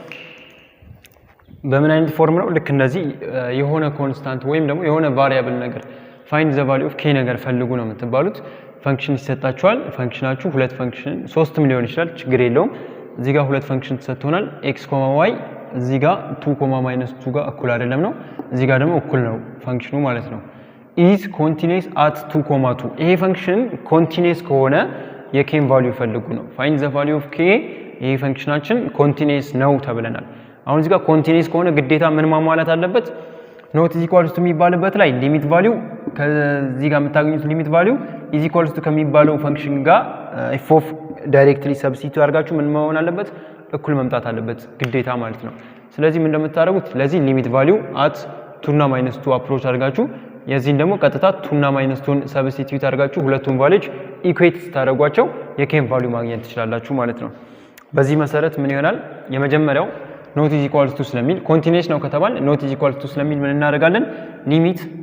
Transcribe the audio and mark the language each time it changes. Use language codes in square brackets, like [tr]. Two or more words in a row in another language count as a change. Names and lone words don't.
[am] በምን አይነት ፎርም ነው ልክ እንደዚህ የሆነ ኮንስታንት ወይም ደግሞ የሆነ ቫሪያብል ነገር [en] find the value of k [am] ነገር ፈልጉ ነው የምትባሉት ፈንክሽን ይሰጣችኋል ፈንክሽናችሁ ሁለት ፈንክሽን ሶስትም ሊሆን ይችላል ችግር የለውም እዚህ ጋር ሁለት ፈንክሽን ተሰጥቶናል x, y እዚህ ጋር 2, -2 ጋር እኩል አይደለም ነው እዚህ ጋር ደግሞ እኩል ነው ፈንክሽኑ ማለት ነው [en] is continuous at 2, 2 [am] ይሄ ፈንክሽን ኮንቲኒየስ ከሆነ የኬን ቫልዩ ፈልጉ ነው [en] find the value of k [am] ይሄ ፈንክሽናችን ኮንቲኒየስ ነው ተብለናል አሁን እዚህ ጋር ኮንቲኒየስ ከሆነ ግዴታ ምን ማሟላት አለበት [en] not is equals to [am] የሚባልበት ላይ [en] limit value [am] ከዚህ ጋር የምታገኙት [en] limit value is equals to [am] ከሚባለው ፈንክሽን ጋር [en] f of directly substitute [am] አድርጋችሁ ምን መሆን አለበት እኩል መምጣት አለበት ግዴታ ማለት ነው ስለዚህ ምን እንደምታደርጉት ለዚህ [en] limit value at 2 [am] እና -2 አፕሮች አድርጋችሁ የዚህን ደግሞ ቀጥታ 2 እና -2ን ሰብስቲቱት አድርጋችሁ ሁለቱን ቫልዩዎች ኢኩዌት ታደርጓቸው የኬን ቫልዩ ማግኘት ትችላላችሁ ማለት ነው በዚህ መሰረት ምን ይሆናል የመጀመሪያው [en] not is equals to [am] ስለሚል ኮንቲኒየስ ነው ከተባለ [en] not is equals to [am] ስለሚል ምን እናደርጋለን ሊሚት